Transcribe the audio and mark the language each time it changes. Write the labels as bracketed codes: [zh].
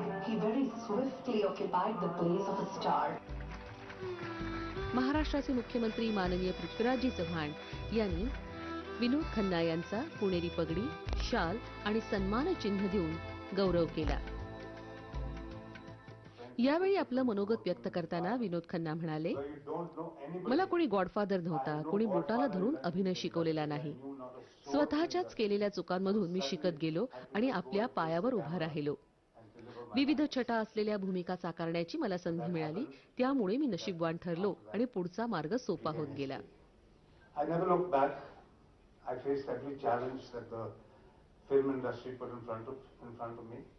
[en] He very swiftly occupied the place of a star. [mr] महाराष्ट्राचे मुख्यमंत्री माननीय पृथ्वीराजजी चव्हाण यांनी विनोद खन्ना यांचा पुणेरी पगडी, शाल आणि सन्मान चिन्ह देऊन गौरव केला. यावेळी आपलं मनोगत व्यक्त करताना विनोद खन्ना म्हणाले, मला कोणी गॉडफादर नव्हता, कोणी बोटाला धरून अभिनय शिकवलेला नाही. स्वतःच्याच केलेल्या चुकांमधून मी शिकत गेलो आणि आपल्या पायावर उभा राहिलो. विविध छटा असलेल्या भूमिका साकारण्याची मला संधी मिळाली, त्यामुळे मी नशीबवान ठरलो आणि पुढचा मार्ग सोपा होत गेला. [en] I never looked back. I faced every challenge that the film industry put in front of me.